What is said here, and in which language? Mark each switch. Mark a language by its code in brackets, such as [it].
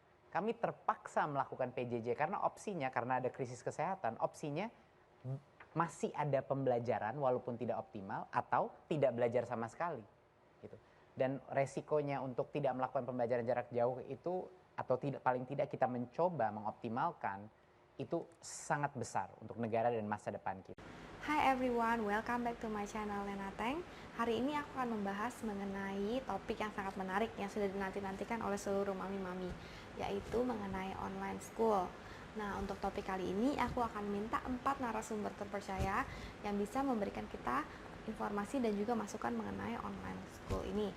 [id] Kami terpaksa melakukan PJJ karena opsinya, karena ada krisis kesehatan, opsinya masih ada pembelajaran walaupun tidak optimal atau tidak belajar sama sekali. Gitu. Dan resikonya untuk tidak melakukan pembelajaran jarak jauh itu, atau tidak, paling tidak kita mencoba mengoptimalkan, itu sangat besar untuk negara dan masa depan kita. [en] Hi everyone, welcome back to my channel Lena Teng. [id] Hari ini aku akan membahas mengenai topik yang sangat menarik yang sudah dinanti-nantikan oleh seluruh mami-mami, yaitu mengenai online school. Nah, untuk topik kali ini aku akan minta 4 narasumber terpercaya yang bisa memberikan kita informasi dan juga masukan mengenai online school ini.